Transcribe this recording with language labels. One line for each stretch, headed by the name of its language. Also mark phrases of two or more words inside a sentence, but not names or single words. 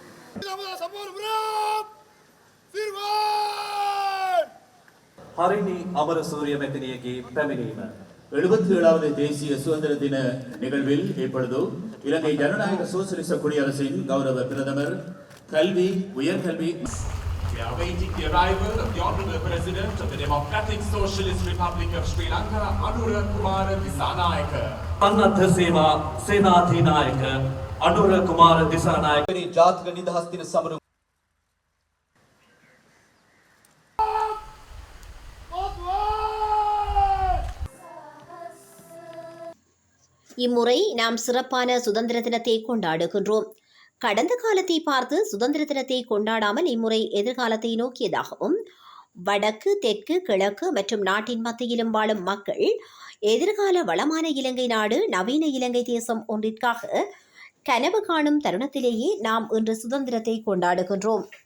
Tamil: ஹரிணி அமரசூரிய மெத்தனியகி පැමිණීම 77வது தேசிய சுதந்திர தின நிகழ்வில் இப்பொழுது இலங்கை ஜனநாயக சோசலிச குடியரசின் கௌரவ பிரதமர் கல்வி உயர்கல்வி
English: We are awaiting the arrival of the Honourable President of the Democratic Socialist Republic of Sri Lanka, Anura Kumara Disanayaka.
Sinhala: අන්නත සේවා සේනාධිනායක අනුර කුමාර දිසානායක ජාතික නිදහස් දින සමරු
Tamil: இம்முறை நாம் சிறப்பான சுதந்திர தினத்தை கொண்டாடுகின்றோம். கடந்த காலத்தை பார்த்து சுதந்திர தினத்தை கொண்டாடாமல் இம்முறை எதிர்காலத்தை நோக்கியதாகவும் வடக்கு தெற்கு கிழக்கு மற்றும் நாட்டின் மத்தியிலும் வாழும் மக்கள் எதிர்கால வளமான இலங்கை நாடு நவீன இலங்கை தேசம் ஒன்றிற்காக கனவு காணும் தருணத்திலேயே நாம் இன்று சுதந்திரத்தை கொண்டாடுகின்றோம்.